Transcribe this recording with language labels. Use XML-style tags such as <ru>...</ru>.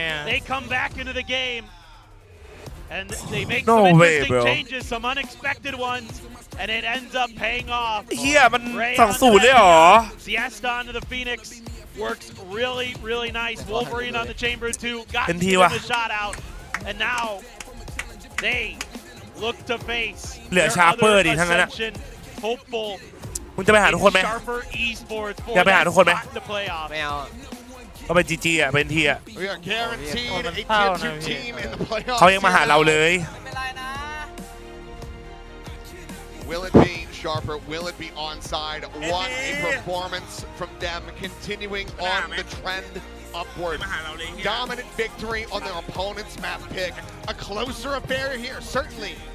<en>They come back into the game and they make some interesting changes, some unexpected ones, and it ends up paying off.</en> <th>เฮียมัน2-0เลยเหรอ</th> <en>Siesta onto the Phoenix works really nice. Wolverine on the chamber too, got the shot out, and now they look to face</en> <th>เหลือชาร์เปอร์ดิทั้งนั้นนะ</th> <en>hopeful</en> <th>คุณจะไปหาทุกคนไหม อยากไปหาทุกคนไหม ไม่เอา ก็เป็น GG อ่ะเป็นทีอ่ะ</th> <en>We are guaranteed a tier 2 team in the playoffs.</en> <th>เขายังมาหาเราเลย</th> <en>Will it be Sharper? Will it be onside? What a performance from them, continuing on the trend upward. Dominant victory on their opponent's map pick. A closer affair here, certainly.</en>